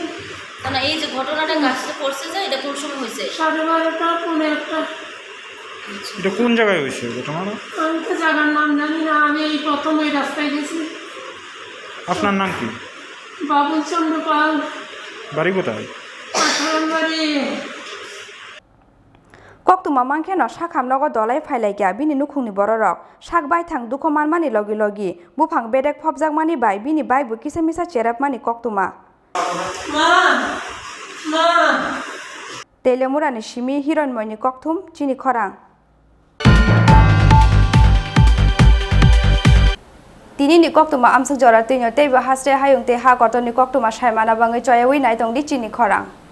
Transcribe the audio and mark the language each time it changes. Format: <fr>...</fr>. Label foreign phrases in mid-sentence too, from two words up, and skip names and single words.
<bn>না, এই যে ঘটনাটা গাছটা পড়ছে যে এটা কোন সময় হয়েছে? 12:30 পৌনে 1টা। এটা কোন জায়গায় হয়েছে ঘটনাটা? আমি তো জায়গার নাম জানি না, আমি এই প্রথম এই রাস্তায় গেছি। আপনার নাম কি? বাবুল চন্দ্র পাল। বাড়ি কোথায়? বাড়ি</bn> <trp>koktuma mangkheno sakhamnogo dolai phailaikia bini nukhungni bororok sak bai thang dukho manmani logi logi bufang bedek phobjakmani bai bini bike bu kisa misa cherapmani koktuma telemurani shimi hironmoini kokthum chini khorang tinini koktuma amsuk jora tinyo teiba hasre hayung te ha kotoni koktuma saimana bangai choyawi naitong di chini khorang</trp>